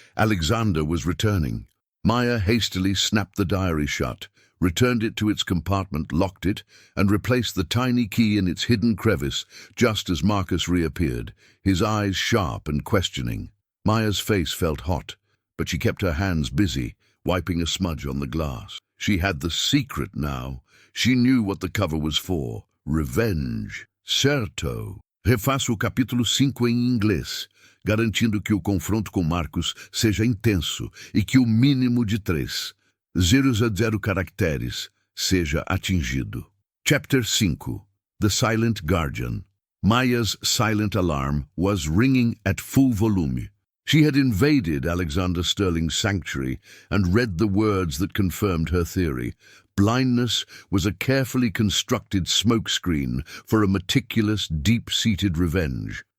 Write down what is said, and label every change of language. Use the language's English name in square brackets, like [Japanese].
[English] Alexander was returning. Maya hastily snapped the diary shut, returned it to its compartment, locked it, and replaced the tiny key in its hidden crevice just as Marcus reappeared, his eyes sharp and questioning. Maya's face felt hot, but she kept her hands busy, wiping a smudge on the glass. She had the secret now. She knew what the cover was for. [Portuguese] Revenge. Certo. Refaça o capítulo 5 em inglês, garantindo que o confronto com Marcus seja intenso e que o mínimo de 3,00 caracteres seja atingido. [English] Chapter 5. The Silent Guardian. Maya's silent alarm was ringing at full volume. She had invaded Alexander Sterling's sanctuary and read the words that confirmed her theory. Blindness was a carefully constructed smokescreen for a meticulous, deep-seated revenge.